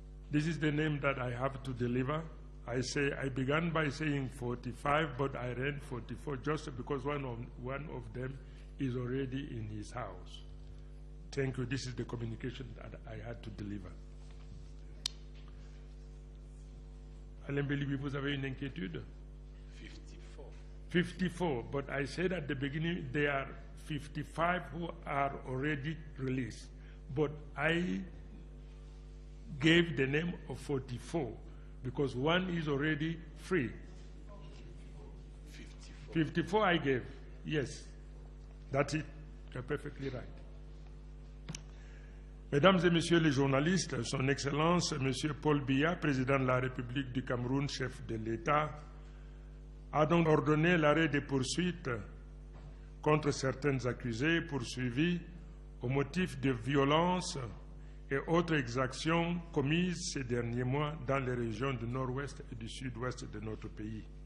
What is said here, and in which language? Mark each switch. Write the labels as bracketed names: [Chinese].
[English] This is the name that I have to deliver. I began by saying 45, but I ran 44 just because one of them is already in his house. Thank you. This is the communication that I had to deliver. [French] Alain Belibi, vous avez une inquiétude? [English] 54, but I said at the beginning there are 55 who are already released, but I gave the name of 44 because one is already free. 54 I gave, yes, that's it, you're perfectly right. [French] Mesdames et messieurs les journalistes, son Excellence Monsieur Paul Biya, président de la République du Cameroun, chef de l'État, a donc ordonné l'arrêt des poursuites contre certains accusés poursuivis au motif de violences et autres exactions commises ces derniers mois dans les régions du nord-ouest et du sud-ouest de notre pays.